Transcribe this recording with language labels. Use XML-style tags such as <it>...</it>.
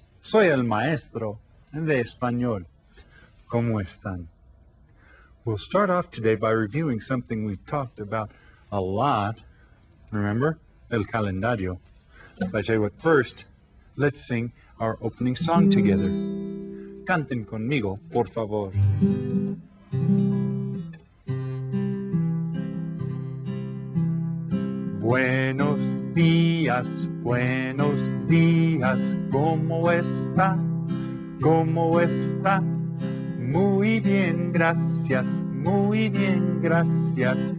<es>Soy el maestro de español. ¿Cómo están?</es> <en>We'll start off today by reviewing something we've talked about a lot. Remember?</en> <es>El calendario.</es> <en>But I tell you what, first, let's sing our opening song together.</en> <es>Canten conmigo, por favor. Buenos días, ¿cómo está? ¿Cómo está? Muy bien, gracias, muy bien, gracias.</es>